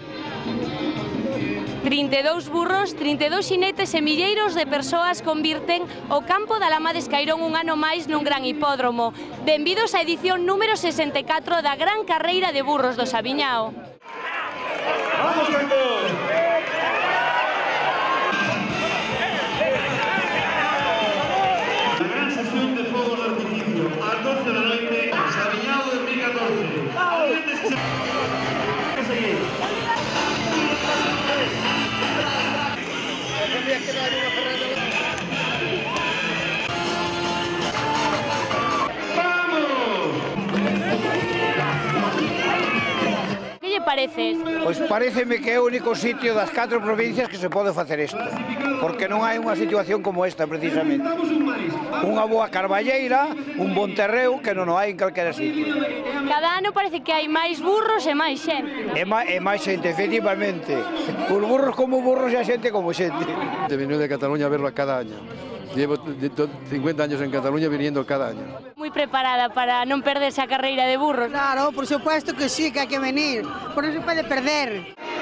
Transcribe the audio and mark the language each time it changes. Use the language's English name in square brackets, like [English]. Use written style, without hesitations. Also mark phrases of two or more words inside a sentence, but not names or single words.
[Galician] 32 burros, 32 xinetes e milleiros de persoas convirten o campo da Lama de Escairón un ano máis nun gran hipódromo. Benvidos á edición número 64 da Gran Carreira de Burros do Sabiñao. [Spanish] ¡Vamos, Cantón! La gran sesión de fuego de artificio, a las 12 de la noche, Sabiñao 2014. ¿Qué seguir? [Galician] Que lle parece? Pois pareceme que é o único sitio das 4 provincias que se pode facer isto, porque non hai unha situación como esta precisamente. Unha boa carballeira, un bon terreo que non o hai en calquera sitio. Cada ano parece que hai máis burros e máis xente. E máis xente, efectivamente. Os burros como burros e a xente como xente. [Spanish] He venido de Cataluña a verlo cada año. Llevo 50 años en Cataluña viniendo cada año. [Galician] Moi preparada para non perderse a carreira de burros. [Spanish] Claro, por supuesto que sí, [Galician] que hai que venir. Por non se pode perder.